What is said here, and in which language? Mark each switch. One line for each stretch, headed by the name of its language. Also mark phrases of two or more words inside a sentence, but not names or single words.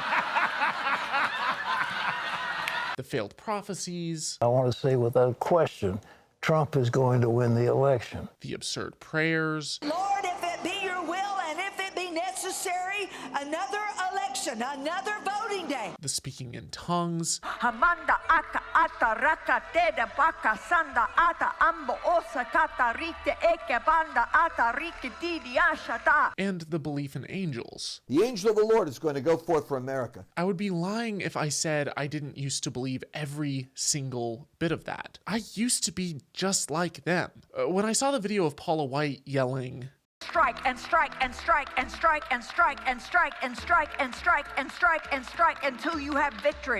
English: The failed prophecies. I want to say without question, Trump is going to win the election. The absurd prayers. Lord, if it be your will and if it be necessary, another election, another voting day. The speaking in tongues. Hamanda aka ata raka teda baka sanda ata ambo osa tata rite eke banda ata rike didi ashata. And the belief in angels. The angel of the Lord is going to go forth for America. I would be lying if I said I didn't used to believe every single bit of that. I used to be just like them. When I saw the video of Paula White yelling, Strike and strike and strike and strike and strike and strike and strike and strike and strike and strike until you have victory.